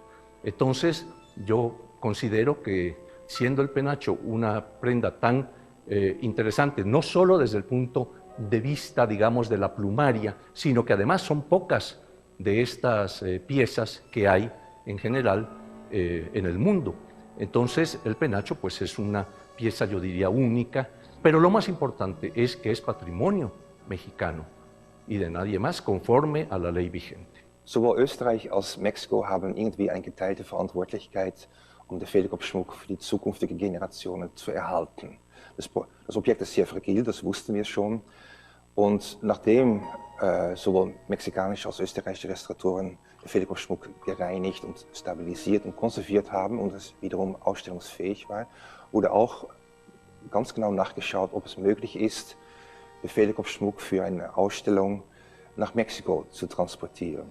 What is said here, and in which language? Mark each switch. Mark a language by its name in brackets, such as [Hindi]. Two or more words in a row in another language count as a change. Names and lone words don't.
[Spanish] Entonces, yo considero que siendo el penacho una prenda tan interesante, no solo desde el punto de vista, digamos, de la plumaria, sino que además son pocas de estas piezas que hay en general en el mundo. Entonces, el penacho pues es una pieza, yo diría, única, pero lo más importante es que es patrimonio mexicano y de nadie más, conforme a la ley vigente. [German] Sowohl Österreich als Mexiko haben irgendwie eine geteilte Verantwortlichkeit, um den Federkopfschmuck für die zukünftigen Generationen zu erhalten. Das Objekt ist sehr fragil, das wussten wir schon. Und nachdem sowohl mexikanische als auch österreichische Restauratoren den Fehlkopfschmuck gereinigt und stabilisiert und konserviert haben und es wiederum ausstellungsfähig war, wurde auch ganz genau nachgeschaut, ob es möglich ist, den Fehlkopfschmuck für eine Ausstellung nach Mexiko zu transportieren.